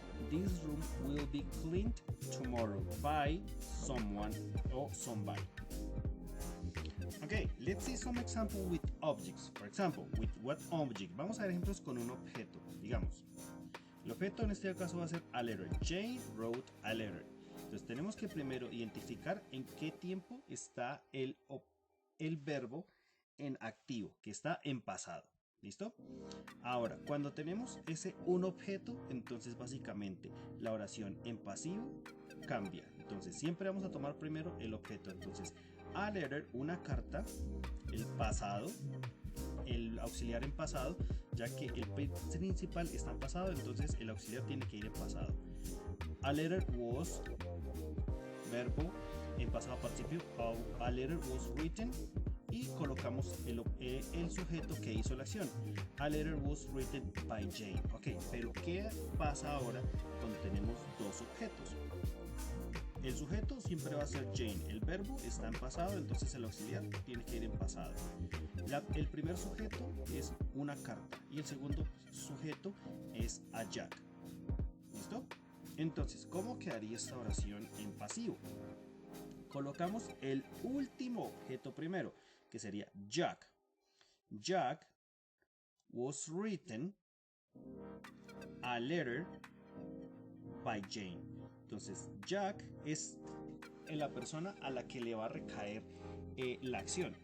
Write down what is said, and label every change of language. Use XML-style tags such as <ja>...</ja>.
<en>This room will be cleaned tomorrow by someone or somebody. Okay, let's see some example with objects. For example, with what object?</en> <es>Vamos a ver ejemplos con un objeto. Digamos, el objeto en este caso va a ser</es> <en>a letter. Jane wrote a letter.</en> <es>Entonces tenemos que primero identificar en qué tiempo está el verbo en activo, que está en pasado. ¿Listo? Ahora, cuando tenemos un objeto, entonces básicamente la oración en pasivo cambia. Entonces siempre vamos a tomar primero el objeto. Entonces,</es> <en>a letter,</en> <es>una carta, el pasado, el auxiliar en pasado, ya que el principal está en pasado, entonces el auxiliar tiene que ir en pasado.</es> <en>A letter was,</en> <es>verbo en pasado participio,</es> <en>a letter was written.</en> <es>Y colocamos el sujeto que hizo la acción.</es> <en>A letter was written by Jane.</en> <es>Ok, pero ¿qué pasa ahora cuando tenemos dos objetos? El sujeto siempre va a ser Jane. El verbo está en pasado, entonces el auxiliar tiene que ir en pasado. El primer sujeto es una carta y el segundo sujeto es a Jack. ¿Listo? Entonces, ¿cómo quedaría esta oración en pasivo? Colocamos el último objeto primero, que sería Jack.</es> <en>Jack was written a letter by Jane.</en> <es>Entonces, Jack es la persona a la que le va a recaer la acción.</es>